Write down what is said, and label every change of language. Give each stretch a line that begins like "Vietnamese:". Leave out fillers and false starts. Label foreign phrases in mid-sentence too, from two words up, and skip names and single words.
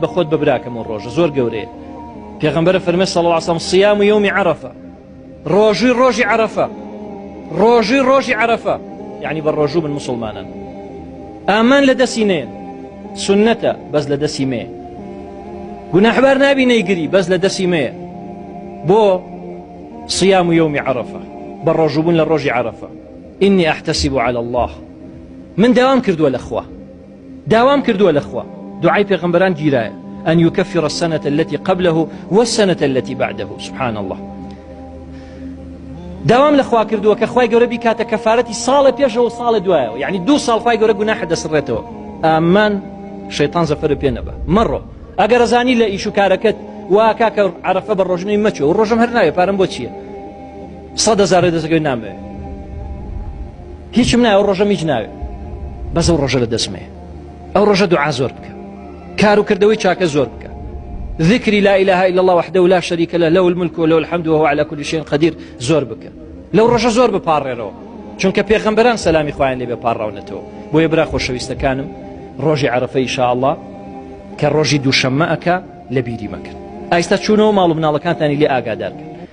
Central Kurdish: خۆت بە براکەم و ڕۆژە زۆر گەورەیە پێغەمبەر فەرمێ
Arabic: صلی الله علیه و سلم صیام یوم
Central Kurdish: عەرەفە ڕۆژی عەرەفە ڕۆژی عەرەفە یعنی بە ڕۆژوو من مسلمانان ئامان لە دەستی نێن سنەتە بەس لە دەستی مێ گوناحبار نابی نەیگری بەس لە دەستی مێ بۆ
Arabic: صيام يوم عرفة
Central Kurdish: بەڕۆژوبوون لە ڕۆژی عەرەفە
Arabic: إني أحتسب على الله
Central Kurdish: من داوام کردووە لەخوا داوام کردووە لەخوا دوعای پێغەمبەران گیرایە
Arabic: أن يكفر السنة التي قبله والسنة التي بعده سبحان الله
Central Kurdish: داوام لەخوا کردووە کە خوای گەورە بیکاتە کەفارەتی ساڵە پێشەوە و ساڵە دوایەوە یعنی 2 ساڵ خوای گەورە گوناح دەسڕێتەوە ئامان شەیطان زەفەرە پێ نەبە مەڕۆ ئەگەر ئەزانی لە ئیش و کارەکەت وا کاکە عەرەفە بە ڕۆژنەی مەچۆ و ڕۆژەم هەر ناوێ پارەم بۆ چییە 100,000 دەستەکەوی نامەوێ هیچم ناوێ ڕۆژەم هیچ ناوێ بەس ئەو ڕۆژە لە دەستمێ ئەو ڕۆژە دوعا زۆر بکە کار و کردەوەی چاکە زۆر بکە
Arabic: ذكري لا إله إلا الله وحده لا شريك له له الملك وله الحمد وهو على كل شيء قدير
Central Kurdish: زۆر بکە لەو ڕۆژە زۆر بپاڕێرەوە چونکە پێغەمبەران سەلامی خوایان لێ بپاڕاونەتەوە بۆیە برا خۆشەویستەکانم ڕۆژی عەرەفە ئینشاءالله کە ڕۆژی دووشەممە ئەکا لە بیری مەکرد ئایستا چوونەوە ماڵ و مناڵەکانتانی لێ ئاگادار کرد